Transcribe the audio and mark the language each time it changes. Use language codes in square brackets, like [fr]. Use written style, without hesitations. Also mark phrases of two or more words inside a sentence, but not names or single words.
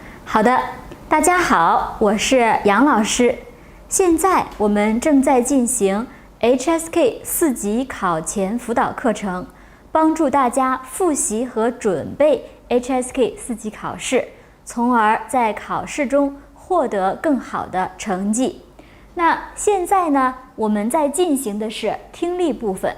[zh] 好的，大家好，我是杨老師。現在我們正在進行 HSK 4 級考前輔導課程，幫助大家複習和準備 HSK 4級考試，從而在考試中獲得更好的成績。那現在呢，我們在進行的是聽力部分。